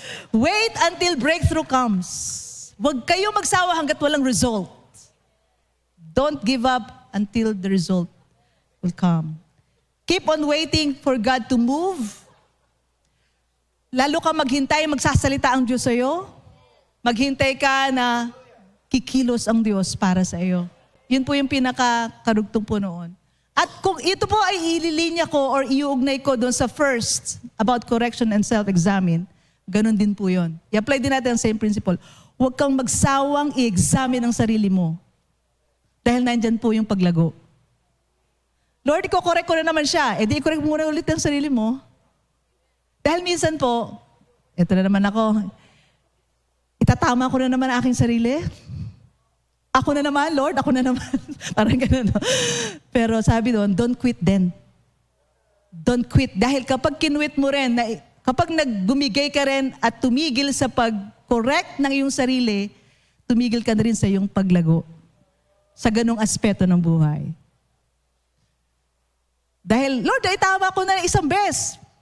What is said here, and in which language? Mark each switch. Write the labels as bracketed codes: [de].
[en] Wait until breakthrough comes. [tl] Huwag kayo magsawa hanggat walang result. [en] Don't give up until the result will come. Keep on waiting for God to move. [tl] Lalo ka maghintay, magsasalita ang Diyos sa iyo. Maghintay ka na kikilos ang Diyos para sa iyo. Yun po yung pinakakarugtong po noon. At kung ito po ay ililinya ko or iuugnay ko doon sa [en] first about correction and self-examine, [tl] ganun din po yun. I-apply din natin ang same principle. Huwag kang magsawang i-examine ang sarili mo. Dahil nandyan po yung paglago. Lord, i-correct ko na naman siya. E di i-correct muna ulit ang sarili mo. Dahil minsan po, ito na naman ako, itatama ko na naman ang aking sarili. Ako na naman, Lord, ako na naman. Parang gano'n. No? Pero sabi doon, [en] don't quit then. Don't quit. [tl] Dahil kapag kinwit mo rin, kapag nagbumigay ka rin at tumigil sa pag-correct ng iyong sarili, tumigil ka na rin sa iyong paglago sa ganong aspeto ng buhay. Dahil, Lord, tama ko na isang beses.